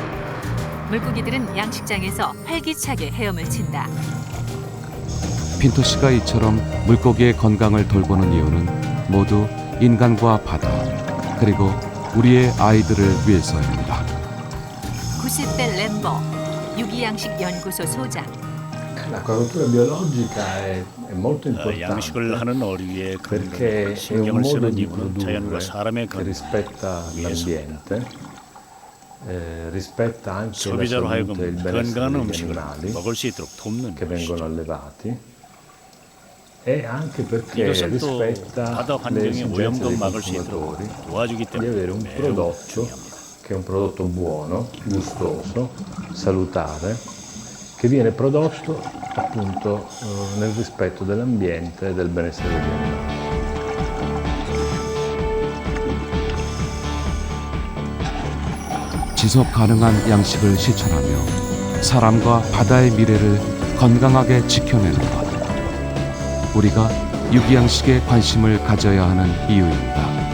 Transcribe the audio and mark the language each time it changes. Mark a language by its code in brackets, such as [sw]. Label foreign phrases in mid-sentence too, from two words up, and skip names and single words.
[ko] 물고기들은 양식장에서 활기차게 헤엄을 친다. 핀토시가 이처럼 물고기의 건강을 돌보는 이유는 모두 인간과 바다, 그리고 우리의 아이들을 위해서입니다. 구세벨 램버 유기양식연구소 소장. [it] L'acquacoltura biologica è molto importante [ko] 양식을 하는 어류의 [it] perché [ko] 건강에 [it] è un [ko] 신경을 [it] modo [ko] 쓰는 [it] di [ko] 이유는 자연과 [it] produrre [ko] 사람의 [it] che [ko] 건강, [it] rispetta l'ambiente, rispetta anche la [ko] 소비자로 하여금 [it] salute e il benessere [ko] 건강한 [it] degli [ko] 음식을 [it] animali [ko] 먹을 수 있도록 돕는 [it] che vengono [ko] 것이죠. [it] allevati e anche perché [ko] 이것은 또 [it] rispetta [ko] 바다 [it] le [ko] 환경의 [it] esigenze [ko] 오염도 [it] dei [ko] 막을 수 있도록 [it] consumatori [ko] 도와주기 [it] di avere [ko] 때문에 [it] un [ko] 매우 [it] prodotto [ko] 중요합니다. [it] che è un prodotto buono, gustoso, salutare, che viene prodotto appunto nel rispetto dell'ambiente e del benessere degli animali. [ko] 지속 가능한 양식을 실천하며 사람과 바다의 미래를 건강하게 지켜내는 것. 우리가 유기양식에 관심을 가져야 하는 이유입니다.